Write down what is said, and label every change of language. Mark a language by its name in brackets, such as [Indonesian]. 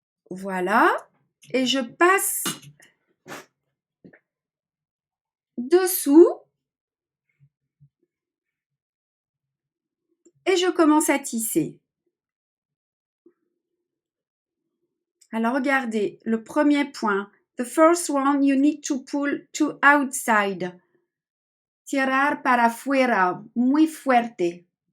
[French] Voilà. Et je passe dessous. Et je commence à tisser. Alors regardez, le premier point. [English] The first one, you need to pull to outside. [Spanish] Tirar para afuera, muy fuerte.